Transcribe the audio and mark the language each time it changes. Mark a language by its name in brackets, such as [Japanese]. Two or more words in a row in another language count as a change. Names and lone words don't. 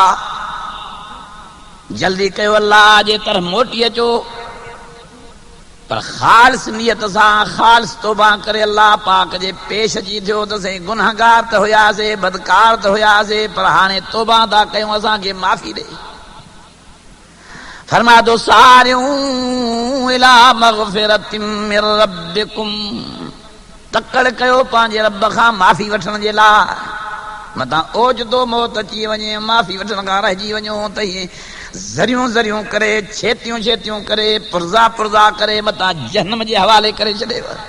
[Sindhi] जल्दी कयो अल्लाह जे तरफ़ मोटी अचो, पर ख़ालिस नियत सां ख़ालिस तौबा करे अल्लाह पाक जे पेश अची थियो त असीं गुनहगार त हुयासीं, बदकार त हुयासीं, पर हाणे तौबा था कयूं, असांखे माफ़ी ॾे। फरमाए थो [Arabic] سارعوا إلى مغفرة من ربكم. [Sindhi] तकड़ कयो पंहिंजे रब खां माफ़ी वठण जे लाइ। मतां ओचितो मौत अची वञे, माफ़ी वठण खां रहिजी वञो त हीअं ज़रियूं करे, छेतियूं करे, पुर्ज़ा करे मतां जहन्नम जे हवाले करे छॾेव।